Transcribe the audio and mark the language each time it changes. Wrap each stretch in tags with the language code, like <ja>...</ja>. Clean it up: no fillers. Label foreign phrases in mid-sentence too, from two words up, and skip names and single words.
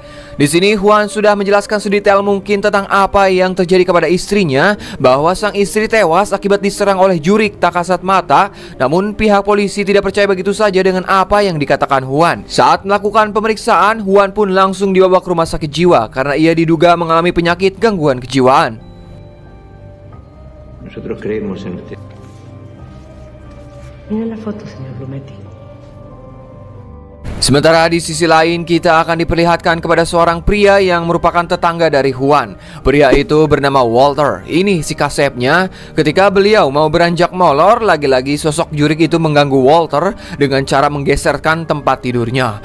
<id>Di sini Juan sudah menjelaskan sedetail mungkin tentang apa yang terjadi kepada istrinya, bahwa sang istri tewas akibat diserang oleh jurik tak kasat mata. Namun pihak polisi tidak percaya begitu saja dengan apa yang dikatakan Juan. Saat melakukan pemeriksaan, Juan pun langsung dibawa ke rumah sakit jiwa karena ia diduga mengalami penyakit gangguan kejiwaan.</id> <es>Nosotros creemos en usted. Mira la foto, señor Blumetti.</es> <id>Sementara di sisi lain, kita akan diperlihatkan kepada seorang pria yang merupakan tetangga dari Juan. Pria itu bernama Walter. Ini si kasepnya. Ketika beliau mau beranjak molor, lagi-lagi sosok jurik itu mengganggu Walter dengan cara menggeserkan tempat tidurnya.</id>